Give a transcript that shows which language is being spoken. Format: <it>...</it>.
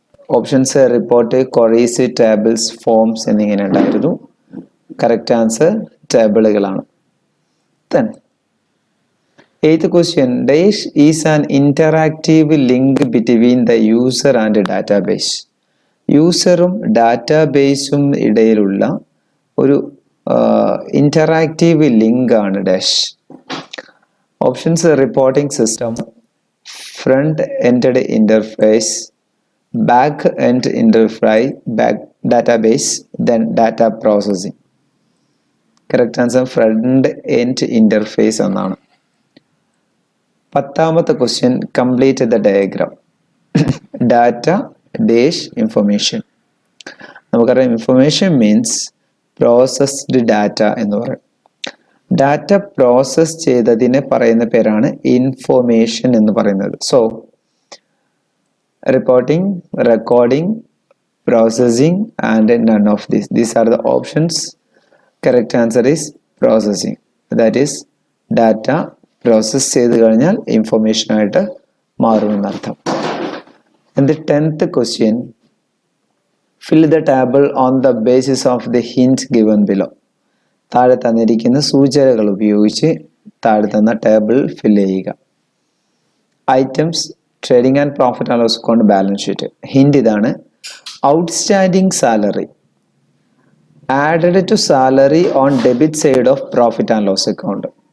<en>options report, queries, tables, forms</en> <ml>എന്നിങ്ങനെ ഉണ്ടായിരുന്നു.</ml> <en>Correct answer ടേബിളുകളാണ്. Then, eighth question, dash is an interactive link between the user and database.</en> <ml>യൂസറും ഡാറ്റാബേസും ഇടയിലുള്ള ഒരു interactive link ആണ് dash.</ml> <en>Options reporting system, front end interface, back end interface, database, then data processing. Correct answer front end interface എന്നാണ്. 10th question, complete the diagram. Data dash information. നമുക്കറിയാം information means processed data</en> <ml>എന്ന് പറയും. Data process ചെയ്തതിന് പറയുന്ന പേരാണ് information എന്ന് പറയുന്നത്.</ml> <en>So reporting, recording, processing and none of these are the options. Correct answer is processing. That is data process</en> <ml>ചെയ്ത് കഴിഞ്ഞാൽ ഇൻഫോർമേഷൻ ആയിട്ട് മാറുമെന്നർത്ഥം.</ml> <en>And the 10th question, fill the table on the basis of the hint given below.</en> <ml>താഴെ തന്നിരിക്കുന്ന സൂചനകൾ ഉപയോഗിച്ച് താഴെ തന്ന table fill ചെയ്യുക.</ml> <en>Items, trading and profit and loss account, balance sheet. Hint ഇതാണ്: outstanding salary added to salary on debit side of profit and loss account.</en>